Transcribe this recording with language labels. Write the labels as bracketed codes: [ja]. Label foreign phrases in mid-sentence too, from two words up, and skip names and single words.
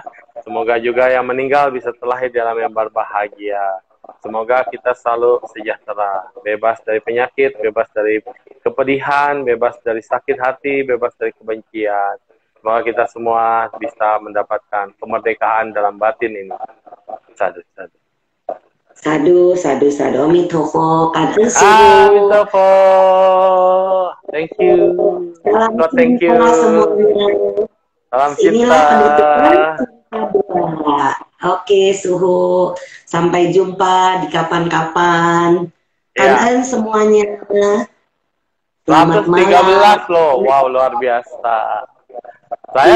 [id] Semoga juga yang meninggal bisa terlahir dalam yang berbahagia. Semoga kita selalu sejahtera, bebas dari penyakit, bebas dari kepedihan, bebas dari sakit hati, bebas dari kebencian. Semoga kita semua bisa mendapatkan kemerdekaan dalam batin ini. [pi] Sadu, sadu. Sadu, sadu, sadu. Amitofo, [vi] Cảm ơn [pi] Su. [zh] Amitofo. [en] Thank you. [id] Salam [en] God, thank you. [id] cinta semuanya. Salam Inilah cinta. penutupan cinta dua. Oke, Suhu. Sampai jumpa di kapan-kapan. [vi] Cảm [id] Ya, ơn semuanya. Selamat 113 malam. loh. Wow, luar biasa. Saya